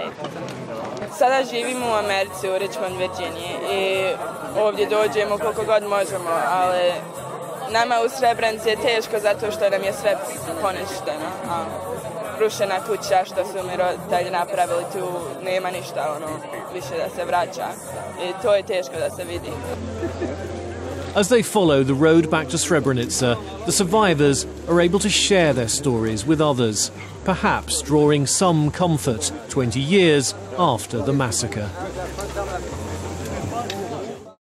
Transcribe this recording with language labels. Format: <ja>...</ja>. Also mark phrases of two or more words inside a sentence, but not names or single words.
<bs>Sada živimo u Americi, u Richmond, Virginiji i ovdje dođemo koliko god možemo, ali nama u Srebrenici je teško zato što nam je sve poništeno. Rušena kuća što su mi roditelji napravili, tu nema ništa više da se vraća i to je teško da se vidi.</bs> <en>As they follow the road back to Srebrenica, the survivors are able to share their stories with others, perhaps drawing some comfort 20 years after the massacre.</en>